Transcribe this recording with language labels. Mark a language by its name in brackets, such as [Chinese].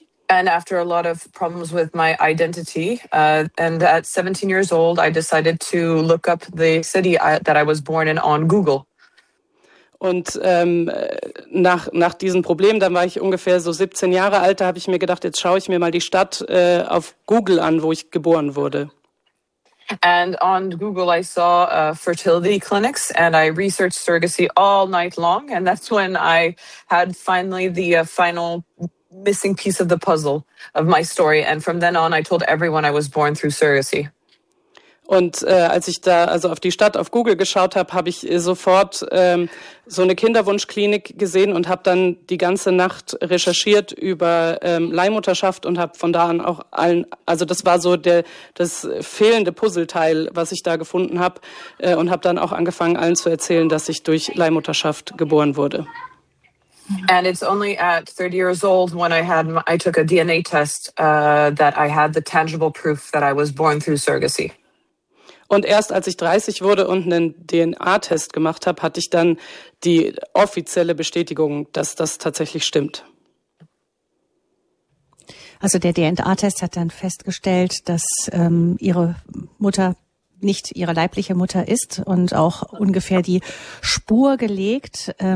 [English] And after a lot of problems with my identity, and at 17 years old, I decided to look up the city that I was born in on Google. [German] Und nach diesem Problem, dann war ich ungefähr so 17 Jahre alt, da habe ich mir gedacht, jetzt schaue ich mir mal die Stadt auf Google an, wo ich geboren wurde. [English] And on Google I saw fertility clinics and I researched surrogacy all night long. And that's when I had finally the final missing piece of the puzzle of my story. And from then on I told everyone I was born through surrogacy. [German] Und als ich da also auf die Stadt auf Google geschaut habe, habe ich sofort so eine Kinderwunschklinik gesehen und habe dann die ganze Nacht recherchiert über Leihmutterschaft und habe von da an auch allen, also das war so das fehlende Puzzleteil, was ich da gefunden habe, und habe dann auch angefangen, allen zu erzählen, dass ich durch Leihmutterschaft geboren wurde. [English] And it's only at 30 years old when I took a DNA test that I had the tangible proof that I was born through surrogacy. [German] Und erst als ich 30 wurde und einen DNA-Test gemacht habe, hatte ich dann die offizielle Bestätigung, dass das tatsächlich stimmt. Also der DNA-Test hat dann festgestellt, dass ihre Mutter nicht ihre leibliche Mutter ist und auch ungefähr die Spur gelegt.